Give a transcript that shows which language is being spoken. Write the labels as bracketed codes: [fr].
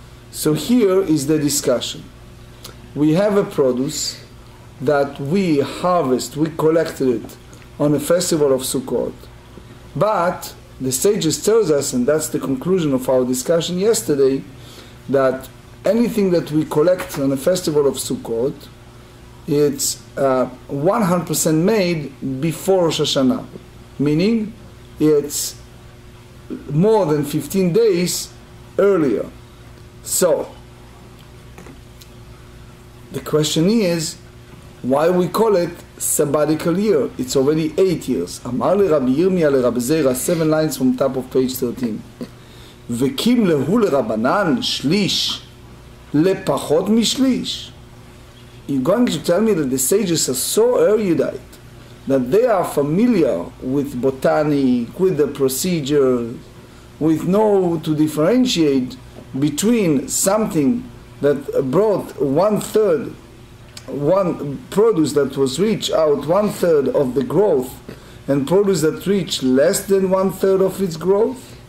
[en] So here is the discussion. We have a produce that we harvest, we collected it on a festival of Sukkot, but the sages tells us, and that's the conclusion of our discussion yesterday, that anything that we collect on a festival of Sukkot, it's 100% made before Rosh Hashanah, meaning it's more than 15 days earlier. So the question is, why we call it sabbatical year? It's already 8 years. [arc] אמר לרבי ירמיה לרבי זירא, [en] 7 lines from top of page 13. [arc] וקים להו לרבנן שליש לפחות משליש. [en] You're going to tell me that the sages are so erudite that they are familiar with botany, with the procedure, with know to differentiate between something that brought 1/3, one produce that was reached out 1/3 of the growth, and produce that reached less than 1/3 of its growth?